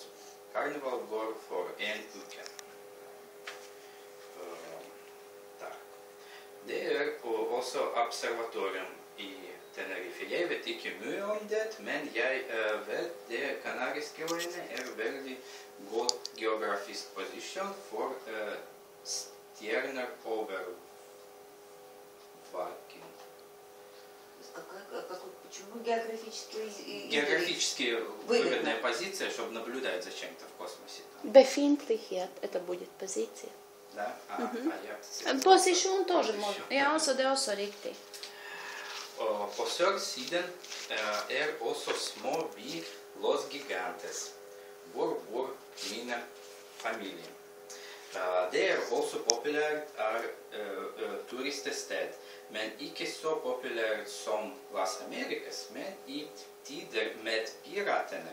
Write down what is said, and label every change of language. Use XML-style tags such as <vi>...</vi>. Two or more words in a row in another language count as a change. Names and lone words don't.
<sv>Karneval går för en vecka. Det är också observatorium i Tenerife. Jag vet inte mycket om det, men jag vet att Kanariska öarna är väldigt god geografisk position för stjärnövervakning.</sv> <ru>Почему географически? Географически выгодная позиция, чтобы наблюдать за чем-то в космосе. Befintlighet, это будет позиция. Да? Position тоже можно.</ru> <sv>Ja, så det är också riktigt. På södersidan är också små by Los Gigantes. Var bor mina familjer. Det är också populärt turiststed, men inte så populärt som Las Americas, men i tider med piraterna.</sv>